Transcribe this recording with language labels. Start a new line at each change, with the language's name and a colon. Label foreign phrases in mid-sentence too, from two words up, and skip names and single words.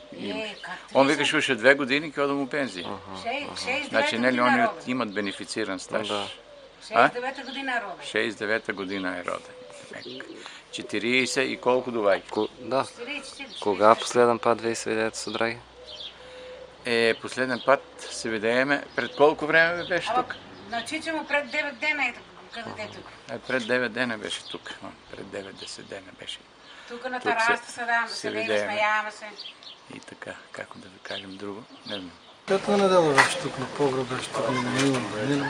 Macedonian: Он викаше уште 2 години ќе одам у пензија. Значи, нели они имат бенефициран стаж. 69-та година е роден. 69-та година е роден. 40 и колку доваѓа? Да. Кога последен пат вие се видеете со Драги? Последен пат се видееме.
Bulgarian: Пред колку време беше тук? На Чичимо пред 9 дена е къде е тук. Пред 9 дена беше тук. Пред 9-10 дена беше. Тук на тараста се видееме, смеяваме се.
Macedonian: И така, како да ви кажем друго, не знам. Петна недела беше тук, на погреб беше тук, на минало.